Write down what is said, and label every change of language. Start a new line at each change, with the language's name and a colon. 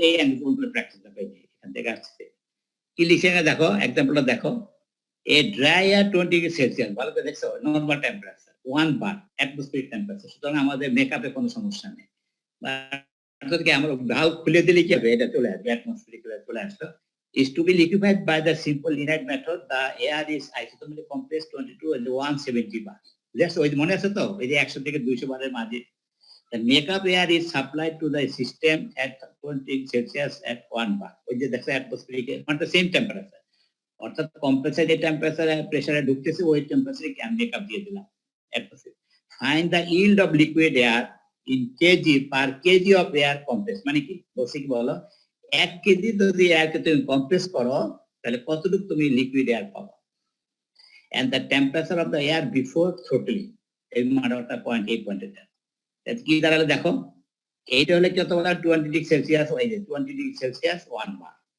Bangla: এই এক্সাম্পল প্র্যাকটিসটা পেয়ে এখান থেকে আসছে। কি লিখে না দেখো, এক্সাম্পলটা দেখো।
English: A dry air
Bangla: 20 degree Celsius, ভালো করে দেখছো? নরমাল টেম্পারেচার 1 বার অ্যাটমসফিয়ারিক টেম্পারেচার। সুতরাং আমাদের মেকআপে কোনো সমস্যা নেই। অর্থাৎ আমরা ভালভ খুলে দিলে কি হবে? এটা চলে আসবে, অ্যাটমসফিয়ারিক চলে আসলো।
English: Is to be liquefied by the simple inert method. The air is isothermally compressed 22 and 170 bar.
Bangla: Just ওই মনে আছে তো? এই যে 100 থেকে 200 বারের মাঝে।
English: The makeup air is supplied to the system at 20 degree Celsius at 1 bar.
Bangla: ওই যে দেখো অ্যাটমসফিয়ারিক মানে সেম টেম্পারেচার। অর্থাৎ কম্প্রেসার যে টেম্পারেচারে প্রেসারে ঢুকতেছে ওই টেম্পারেচারে মেকআপ দিয়ে দিলাম।
English: atmosphere. Find the yield of liquid air in kg per kg of air compressed.
Bangla: মানে কি বলছি কি বলো, 1 কেজি যদি এয়ারকে তুমি কম্প্রেস করো তাহলে কতটুকু তুমি লিকুইড এয়ার পাবো,
English: and the temperature of the air before throttling
Bangla: এই মানটা 0.8 এটা কি দাঁড়ালো দেখো, এইটা হলে কত বলা 20 ডিগ্রি সেলসিয়াস, এই যে 20 ডিগ্রি সেলসিয়াস 1 বার।